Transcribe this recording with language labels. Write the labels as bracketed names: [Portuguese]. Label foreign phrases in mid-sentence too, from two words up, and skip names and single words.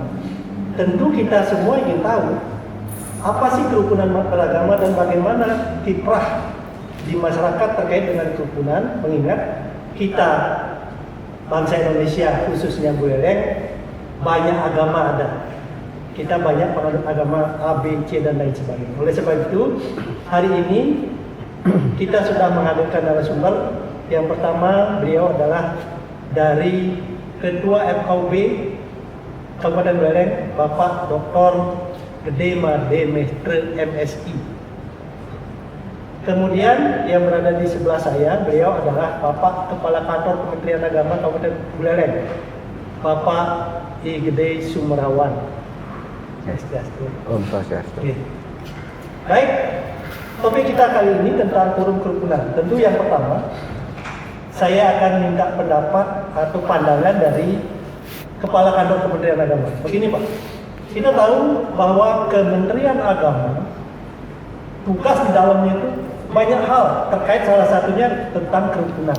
[Indonesian] Tentu kita semua ingin tahu apa sih kerukunan umat beragama dan bagaimana kiprah di masyarakat terkait dengan kerukunan, mengingat kita bangsa Indonesia khususnya Buleleng banyak agama ada. Kita banyak penganut agama A, B, C dan lain sebagainya. Oleh sebab itu hari ini kita sudah menghadirkan narasumber. Yang pertama, beliau adalah dari Ketua FKUB Kabupaten Buleleng, Bapak Dr. Gede Made Mestre MSI. Kemudian yang berada di sebelah saya, beliau adalah Bapak Kepala Kantor Kementerian Agama Kabupaten Buleleng, Bapak I Gede Sumerawan. Om Swastiastu. Oke. Baik, topik kita kali ini tentang forum kerukunan. Tentu yang pertama, saya akan minta pendapat atau pandangan dari Kepala Kantor Kementerian Agama. Begini Pak, kita tahu bahwa Kementerian Agama tugas di dalamnya itu banyak hal terkait salah satunya tentang kerukunan.